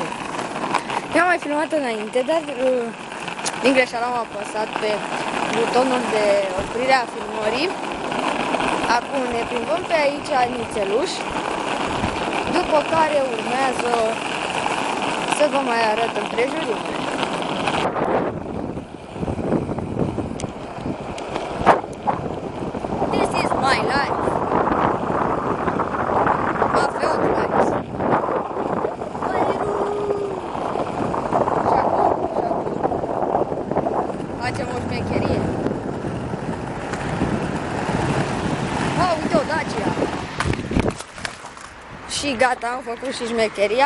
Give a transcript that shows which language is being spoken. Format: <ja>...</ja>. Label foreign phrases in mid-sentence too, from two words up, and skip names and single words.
<ro>Eu am mai filmat înainte, dar din greșeală am apăsat pe butonul de oprire a filmării. Acum ne plimbăm pe aici nițeluș. După care urmează să vă mai arăt împrejurimile.</ro> <en>This is my life. My field life.</en> <ro>Și acum facem o șmecherie. Oh, uite o Dacia. Și gata, am făcut și șmecheria.</ro>